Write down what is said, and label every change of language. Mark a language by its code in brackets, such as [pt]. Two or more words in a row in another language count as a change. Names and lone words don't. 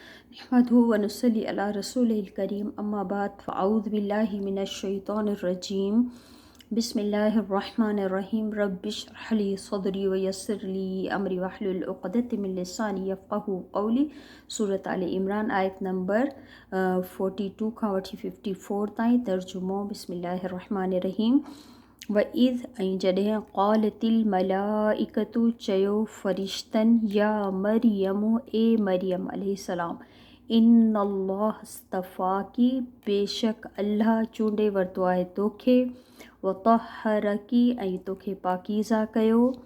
[ar] نحمده ونصلي على رسوله الكريم أما بعد فأعوذ بالله من الشيطان الرجيم بسم الله الرحمن الرحيم رب اشرح لي صدري ويسر لي أمري واحلل عقدة من لساني يفقهوا قولي. [sd] सूरत आल इमरान आयत नंबर 42 खां वठी 54 ताईं। [ar] तर्जुमो بسم الله الرحمن الرحيم. وإذ [sd] ऐं जॾहिं [ar] قالت الملائكة [sd] चयो फ़रिश्तनि [ar] يا مريم [sd] ए मरियम अलैहिस्सलाम [ar] إن الله اصطفاك [sd] बेशक अल्लाह चूंडे वरितो आहे तोखे [ar] وطهرك [sd] ऐं तोखे पाकीज़ा कयो